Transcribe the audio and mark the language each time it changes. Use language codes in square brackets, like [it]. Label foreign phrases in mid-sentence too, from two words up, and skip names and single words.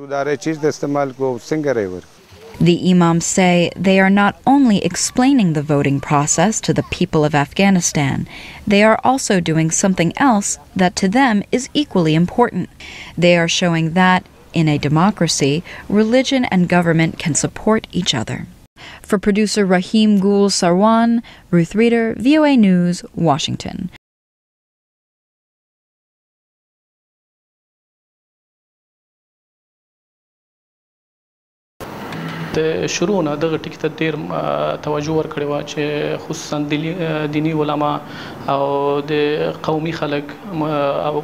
[en] The Imams say they are not only explaining the voting process to the people of Afghanistan, they are also doing something else that to them is equally important. They are showing that, in a democracy, religion and government can support each other. For producer Rahim Gul Sarwan, Ruth Reeder, VOA News, Washington. [ps] د شروع نه دغه ټکی ته ډیر توجه ورکړی و چې خصوصا دینی علما او د قومي خلک او